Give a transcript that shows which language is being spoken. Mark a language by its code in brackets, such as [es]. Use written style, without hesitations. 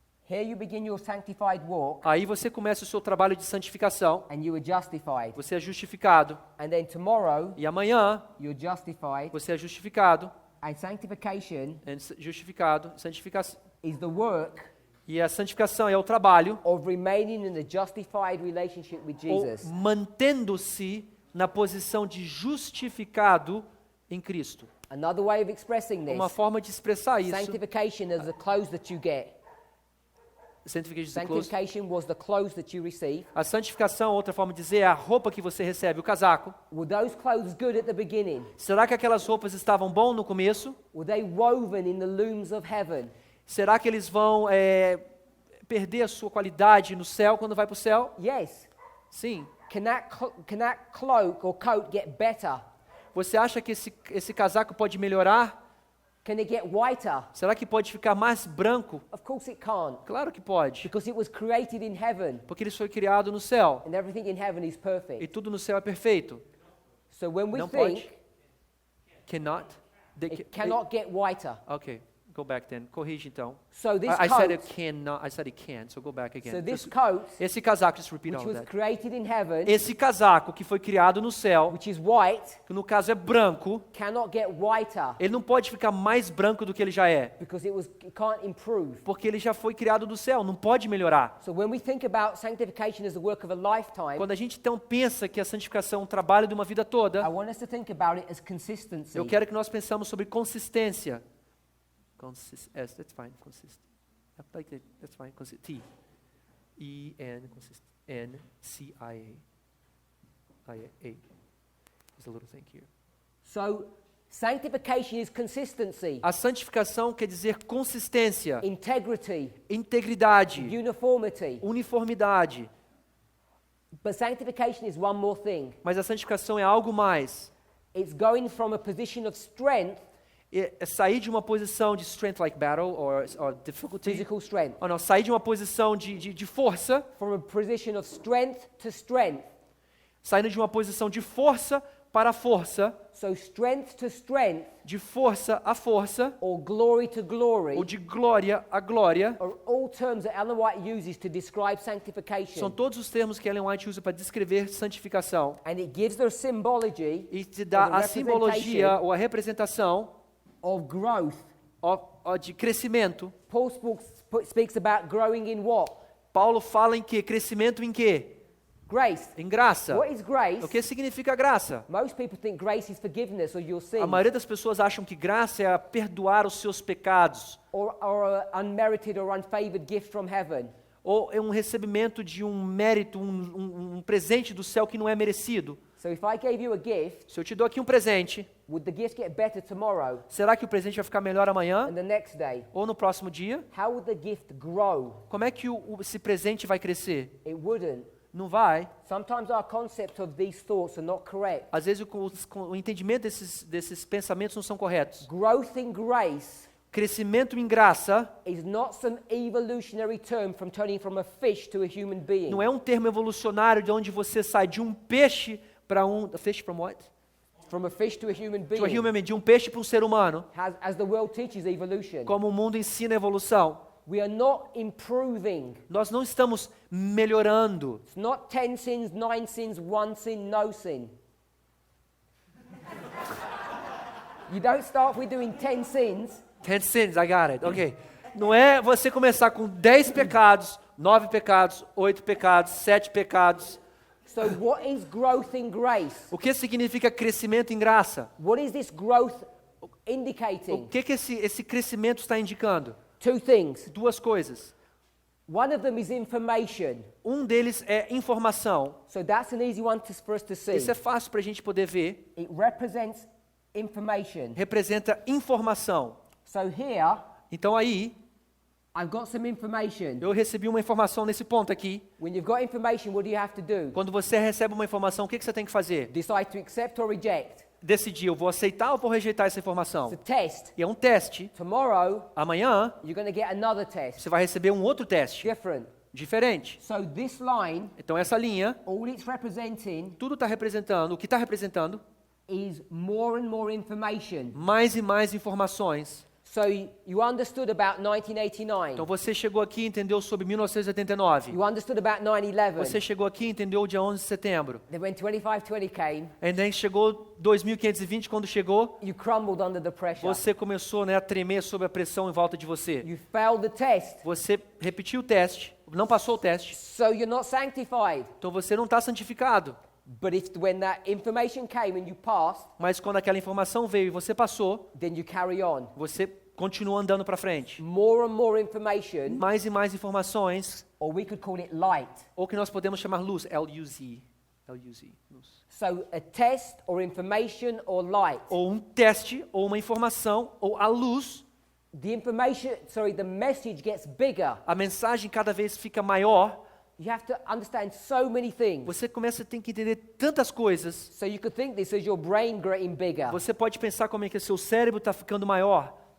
[en] Here you begin your sanctified walk [pt] Aí você começa o seu trabalho de santificação, [en] and you are justified. [pt] você é justificado, [en] And then tomorrow [pt] e amanhã [en] you're justified. [pt] você é justificado, [en] And sanctification [pt] santificação, [en] is the work [pt] e a santificação é o trabalho, [en] of remaining in a justified relationship with [pt] ou [en] Jesus. [pt] mantendo-se na posição de justificado em Cristo. [en] Another way of expressing [pt] Uma [en] this, [pt] forma de expressar isso, [en] sanctification is the clothes that you get. sanctification is the close. Sanctification was the clothes that you receive. [pt] A santificação, outra forma de dizer, é a roupa que você recebe, o casaco. [en] Were those clothes good at the beginning? [pt] Será que aquelas roupas estavam bom no começo? [en] Were they woven in the looms of heaven? [pt] Será que eles vão perder a sua qualidade no céu quando vai para o céu? [en] Yes. [pt] Sim. [en] Can that cloak or coat get better? [pt] Você acha que esse casaco pode melhorar? [en] Can it get whiter? [pt] Será que pode ficar mais branco? [en] Of course it can't, [pt] Claro que pode, [en] because it was created in heaven, [pt] porque ele foi criado no céu [en] and everything in heaven is [pt] e [en] perfect. [pt] tudo no céu é perfeito. [en] So when we [pt] Não [en] think, [pt] pode. [en] Cannot. it cannot get whiter. Okay, go back then. [pt] Corrige então. [en] So this I said it coat, cannot. I said it can. So go back again. so this Just- coat, [pt] esse casaco, [en] just repeat which all was that. created in heaven, [pt] Esse casaco que foi criado no céu, [en] which is white, [pt] que no caso é branco, [en] cannot get whiter [pt] ele não pode ficar mais branco do que ele já é, [en] because it can't improve. [pt] porque ele já foi criado do céu, não pode melhorar. [en] So when we think about sanctification as the work of a lifetime, [pt] Quando a gente então pensa que a santificação é um trabalho de uma vida [en] I [pt] toda, [en] want us to think about it as consistency. [pt] eu quero que nós pensamos sobre consistência. [en] Yes, that's fine. Consist. I like that. That's fine. T. E N consist. N C I A. There's a little thing here. So sanctification is consistency, [pt] A santificação quer dizer consistência, [en] integrity, [pt] integridade, [en] uniformity. [pt] uniformidade. [en] But sanctification is one more thing. [pt] Mas a santificação é algo mais. [en] It's going from a position of strength, [pt] É sair de uma posição de [en] strength like battle or difficulty. physical strength, [pt] Ou não, sair de uma posição de força, [en] from a position of strength to strength. [pt] saindo de uma posição de força para força, [en] So strength to strength, [pt] de força a força, [en] or glory to glory, [pt] ou de glória a glória. [en] are all terms that Ellen White uses to describe [pt] São [en] sanctification. [pt] todos os termos que Ellen White usa para descrever santificação. [en] And it gives the symbology [pt] E te dá [en] Or the [pt] a simbologia [en] representation. [pt] ou a representação [en] of growth. [pt] de crescimento. [en] Paul speaks about growing in what? [pt] Paulo fala em quê? Crescimento em quê? [en] Grace. [pt] em graça. [en] What is grace? [pt] O que significa graça? [en] Most people think grace is forgiveness of your sins [pt] A maioria das pessoas acham que graça é perdoar os seus pecados, [en] or an unmerited or unfavored gift from heaven. [pt] ou é um recebimento de um mérito, um presente do céu que não é merecido. [en] So if I gave you a gift, [pt] Se eu te dou aqui um presente, [en] would the gift get better tomorrow [pt] será que o presente vai ficar melhor amanhã [en] and the next day? [pt] ou no próximo dia? [en] How would the gift grow? [pt] Como é que esse presente vai crescer? [en] It wouldn't. [pt] Não vai. [en] Sometimes our concept of these thoughts are not correct. [pt] Às vezes o entendimento desses pensamentos não são corretos. [en] Growth in grace [pt] Crescimento em graça [en] is not some evolutionary term from turning from a fish to a human being. [pt] não é um termo evolucionário de onde você sai de um peixe para [en] a fish from what? From a fish to a human being. To a human being, [pt] de um peixe para um ser humano, [en] As the world teaches evolution. [pt] como o mundo ensina a evolução. [en] We are not improving. [pt] Nós não estamos melhorando. [en] It's not 10 sins, 9 sins, 1 sin, no sin. You don't start with doing 10 sins 10 sins, I got it. Ok. [pt] Não é você começar com 10 pecados, 9 pecados, 8 pecados, 7 pecados. [en] So what is growth in grace? [pt] O que significa crescimento em graça? [en] What is this growth [pt] O [en] indicating? [pt] que esse crescimento está indicando? [en] Two things. [pt] Duas coisas. [en] One of them is information. [pt] Um deles é informação. [en] So that's an easy one for us to see. [pt] Isso é fácil para a gente poder ver. [en] It represents information. [pt] Representa informação. [en] So here, [pt] Então aí, [en] I've got some information. [pt] eu recebi uma informação nesse ponto aqui. [en] When you've got information, what do you have to do? [pt] Quando você recebe uma informação, o que você tem que fazer? [en] Decide to accept or reject. [pt] Decidir, eu vou aceitar ou vou rejeitar essa informação? [en] It's a test. [pt] E é um teste. [en] Tomorrow, [pt] Amanhã, [en] you're going to get another test. [pt] você vai receber um outro teste, [en] Different. [pt] diferente. [en] So this line, [pt] Então essa linha, [en] all it's representing [pt] tudo está representando, o que está representando? [en] is more and more information. [pt] Mais e mais informações. [en] So you understood about 1989. [pt] Então você chegou aqui e entendeu sobre 1989. [en] You understood about 9/11. [pt] Você chegou aqui e entendeu o dia 11 de setembro. [en] Then when 2520 came, [pt] E daí chegou 2520, quando chegou, [en] you crumbled under the pressure. [pt] você começou, né, a tremer sob a pressão em volta de você. [en] You failed the test. [pt] Você repetiu o teste, não passou o teste. [en] So you're not sanctified. [pt] Então você não está santificado. [en] But when that information came and you passed, [pt] Mas quando aquela informação veio e você passou, [en] then you carry on. [pt] você continua andando para frente. [en] More and more information, [pt] Mais e mais informações, [en] or we could call it light. [pt] ou que nós podemos chamar luz, L-U-Z. L-U-Z, luz. [en] So a test or information or light. [pt] Ou um teste, ou uma informação, ou a luz, [en] The message gets bigger. [pt] a mensagem cada vez fica maior. [en] You have to understand so many things. [pt] Você começa a ter que entender tantas coisas. [en] So you could think this as your brain getting bigger. [pt] Você pode pensar como é que o seu cérebro está ficando maior.